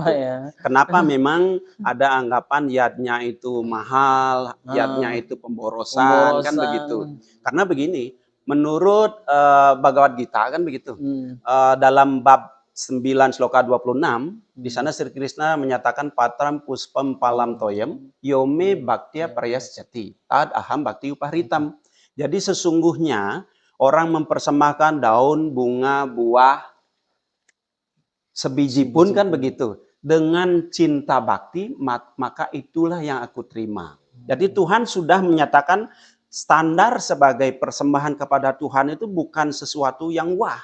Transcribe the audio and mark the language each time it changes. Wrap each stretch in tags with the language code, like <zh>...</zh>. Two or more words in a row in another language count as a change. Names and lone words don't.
<id>Kenapa memang ada anggapan jihadnya itu mahal, jihadnya itu pemborosan, kan begitu. Karena begini, menurut Bhagavad Gita kan begitu. Dalam bab 9 sloka 26, di sana Sri Krishna menyatakan</id> <sa>patram puspam palam toyem yome bhaktiya prayasyati tad aham bhakti upahritam.</sa> <id>Jadi sesungguhnya orang mempersembahkan daun, bunga, buah, sebiji pun kan begitu. Dengan cinta bakti, maka itulah yang aku terima. Jadi Tuhan sudah menyatakan standar sebagai persembahan kepada Tuhan itu bukan sesuatu yang wah.</id>